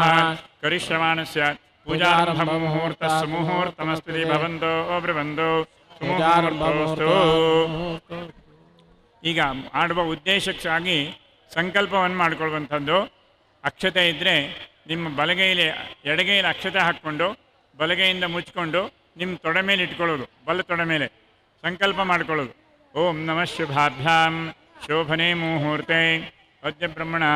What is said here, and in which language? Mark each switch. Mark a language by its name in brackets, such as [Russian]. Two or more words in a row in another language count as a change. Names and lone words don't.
[Sanskrit] करिष्यमाणस्य पूजारम्भमुहूर्तः सुमुहूर्तमस्ति भवन्तो ब्रुवन्तु सुमुहूर्तोऽस्तु। [Kannada] ಈಗ ಆಡುವ ಉದ್ದೇಶಕ್ಕಾಗಿ ಸಂಕಲ್ಪವನ್ನು ಮಾಡ್ಕೊಳ್ಳುವಂಥದ್ದು. ಅಕ್ಷತೆ ಇದ್ದರೆ ನಿಮ್ಮ ಬಲಗೈಲಿ ಎಡಗೈಲಿ ಅಕ್ಷತೆ ಹಾಕ್ಕೊಂಡು ಬಲಗೈಯಿಂದ ಮುಚ್ಕೊಂಡು ನಿಮ್ಮ ತೊಡೆ ಮೇಲೆ ಇಟ್ಕೊಳ್ಳೋದು, ಬಲ ತೊಡೆ ಮೇಲೆ ಸಂಕಲ್ಪ ಮಾಡ್ಕೊಳ್ಳೋದು. [Sanskrit] ಓಂ ನಮಃ ಶುಭಾಭ್ಯಾಂ ಶೋಭನೆ ಮುಹೂರ್ತೆ ಅದ್ಯ ಬ್ರಹ್ಮಣಃ